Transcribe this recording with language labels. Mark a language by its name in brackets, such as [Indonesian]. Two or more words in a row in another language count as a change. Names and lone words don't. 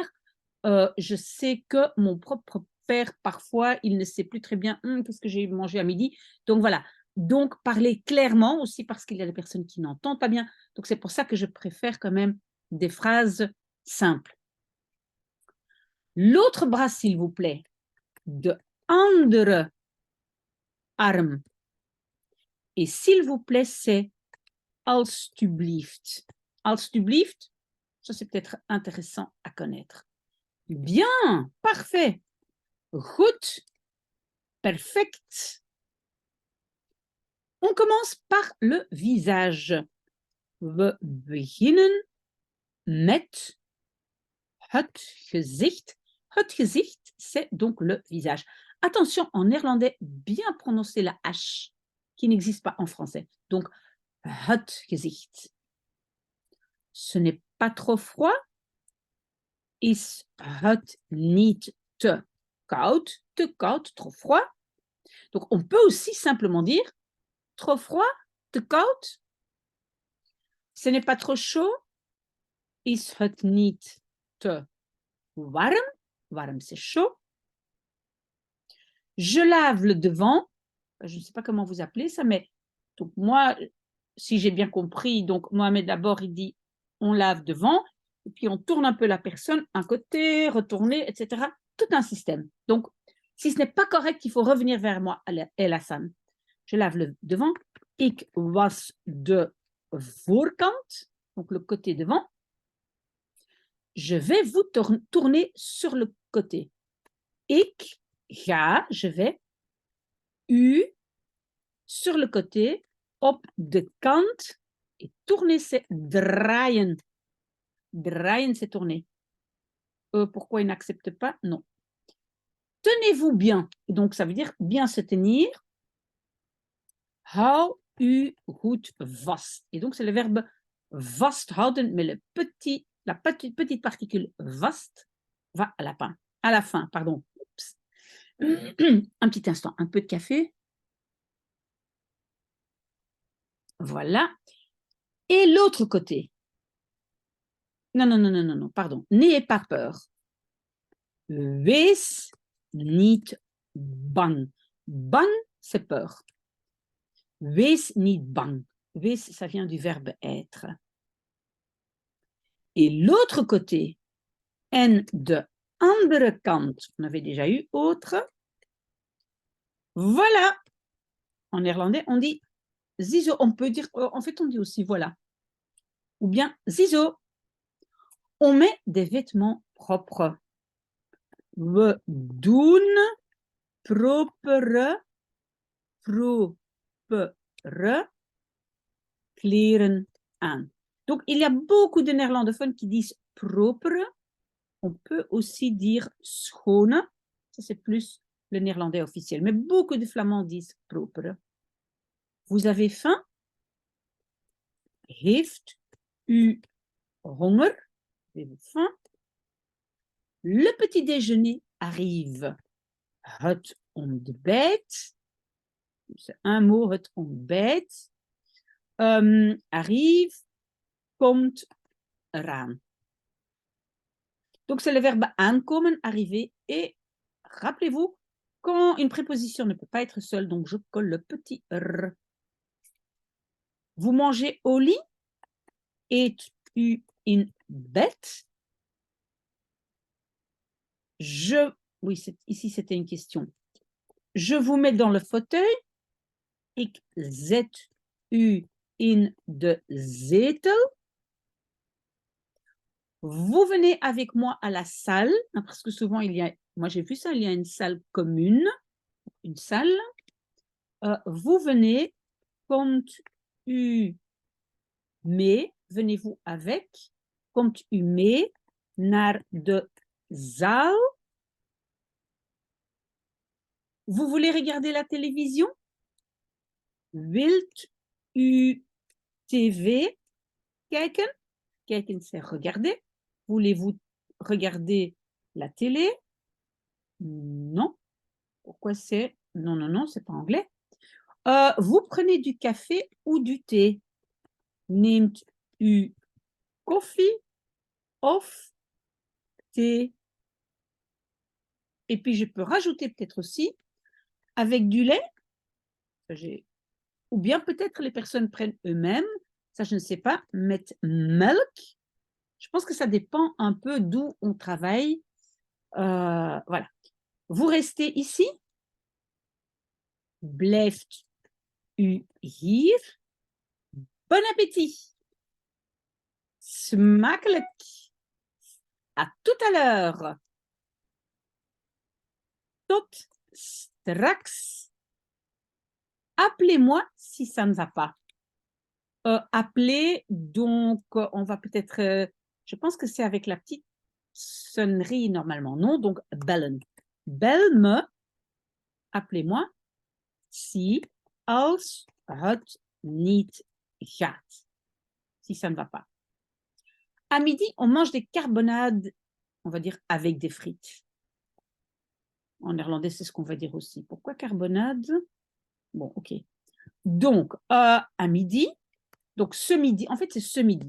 [French] Je sais que mon propre père, parfois, il ne sait plus très bien qu'est-ce que j'ai mangé à midi. Donc voilà. Donc parler clairement aussi parce qu'il y a des personnes qui n'entendent pas bien. Donc c'est pour ça que je préfère quand même des phrases simples. L'autre bras, s'il vous plaît. [Dutch] De andere arm. [French] Et s'il vous plaît, c'est alstublieft. Alstublieft, ça c'est peut-être intéressant à connaître. Bien, parfait. [Dutch] Goed, perfect. [French] On commence par le visage. [Dutch] We beginnen met het gezicht. Het gezicht, [French] c'est donc le visage. Attention, en néerlandais, bien prononcer la H, qui n'existe pas en français. Donc, [Dutch] het gezicht. [French] Ce n'est pas trop froid. [Dutch] Is het niet te koud? Te koud, [French] trop froid. Donc, on peut aussi simplement dire trop froid, [Dutch] te koud. [French] Ce n'est pas trop chaud. [Dutch] Is het niet te warm? [French] Warm, c'est chaud. Je lave le devant. Je ne sais pas comment vous appelez ça, mais donc moi, si j'ai bien compris, donc Mohamed d'abord, il dit on lave devant, et puis on tourne un peu la personne, un côté, retourner, etc. Tout un système. Donc, si ce n'est pas correct, il faut revenir vers moi, El Hassan. Je lave le devant. [Dutch] Ik was de voorkant, [French] donc le côté devant. Je vais vous tourner sur le côté. [Dutch] Ik ga, [French] je vais, u, sur le côté, [Dutch] op de kant, [French] et tourner, c'est draaien. Draaien, c'est tourner. Pourquoi il n'accepte pas? Non. Tenez-vous bien. Donc, ça veut dire bien se tenir. [Dutch] Hou u goed vast. [French] Et donc, c'est le verbe vasthouden, mais la petite particule vast va à la fin. Pardon. Un petit instant, un peu de café. Voilà. Et l'autre côté. Non, pardon. N'ayez pas peur. [Dutch] Wees niet bang. [French] Bang, c'est peur. [Dutch] Wees niet bang. [French] Wees, ça vient du verbe être. Et l'autre côté, [Dutch] en de andere kant, [French] on avait déjà eu autre. Voilà. En néerlandais, on dit ziezo. On peut dire, en fait, on dit aussi voilà. ou bien zizo. On met des vêtements propres. [Dutch] We doen propere kleren aan. [French] Donc, il y a beaucoup de néerlandophones qui disent propre. On peut aussi dire schone. Ça, c'est plus le néerlandais officiel. Mais beaucoup de flamands disent propre. Vous avez faim? [Dutch] Heeft u honger? [French] Avez-vous faim? Le petit déjeuner arrive. [Dutch] Het ontbijt. [French] C'est un mot, [Dutch] het ontbijt. [French] Arrive, [Dutch] komt eraan. [French] Donc, c'est le verbe aankomen, arriver. Et rappelez-vous, quand une préposition ne peut pas être seule, donc je colle le petit r. Vous mangez au lit? [Dutch] Eet u in bed? [French] Oui, ici c'était une question. Je vous mets dans le fauteuil. [Dutch] Ik zet u in de zetel. [French] Vous venez avec moi à la salle, parce que souvent moi j'ai vu ça, il y a une salle commune, une salle. Vous venez, [Dutch] komt u mee, [French] venez-vous avec, [Dutch] komt u mee naar de zaal. [French] Vous voulez regarder la télévision? [Dutch] Wilt u tv kijken? [French] Kijken, c'est regarder. Voulez-vous regarder la télé? Non. Pourquoi c'est... Non, c'est pas anglais. Vous prenez du café ou du thé? [Dutch] Neemt u koffie of thé? [French] Et puis, je peux rajouter peut-être aussi avec du lait. Ou bien peut-être les personnes prennent eux-mêmes. Ça, je ne sais pas. [Dutch] Met melk. [French] Je pense que ça dépend un peu d'où on travaille. Voilà. Vous restez ici? [Dutch] Blijft u hier? [French] Bon appétit! Smakelijk! À tout à l'heure! [Dutch] Tot straks! [French] Appelez-moi si ça ne va pas. Appeler, donc on va peut-être... je pense que c'est avec la petite sonnerie normalement, non? Donc, bellen. [Dutch] Bel me, [French] appelez-moi, si, [Dutch] als het niet gaat. [French] Si ça ne va pas. À midi, on mange des carbonades, on va dire avec des frites. En néerlandais, c'est ce qu'on va dire aussi. Pourquoi carbonade? Bon, ok. Donc, à midi, donc ce midi, en fait, c'est ce midi.